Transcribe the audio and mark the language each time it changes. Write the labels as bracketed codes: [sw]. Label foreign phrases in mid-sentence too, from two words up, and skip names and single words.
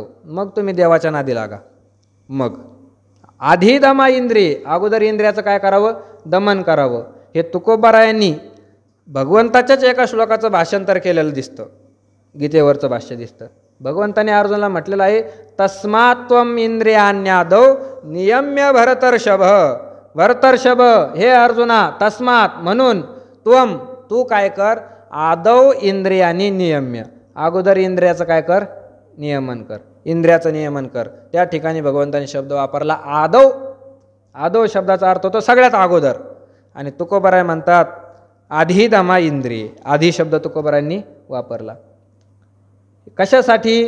[mr] मग तुम्ही देवाच्या नादी लागा. मग आधी दमा इंद्रिय, अगोदर इंद्रियाचं काय करावं? दमन करावं. हे तुकोबारायांनी भगवंताच्याच एका श्लोकाचं भाषांतर केलेलं दिसतं, गीतेवरचं भाष्य दिसतं. भगवंताने अर्जुनाला म्हटलेलं आहे [sa] तस्मात्त्वम इंद्रियाण्यादौ नियम्य भरतर्षभ. [mr] भरतर्षभ, हे अर्जुना, तस्मात म्हणून, त्वम तू काय कर, [sa] आदौ इंद्रियानी नियम्य, [mr] अगोदर इंद्रियाचं काय कर? नियमन कर. इंद्रियाचं नियमन कर. त्या ठिकाणी भगवंताने शब्द वापरला आदौ. आदौ शब्दाचा अर्थ होतो सगळ्यात अगोदर. आणि तुकोबाराय म्हणतात आधी दमा इंद्रिय. आधी शब्द तुकोबारायांनी वापरला. कशासाठी?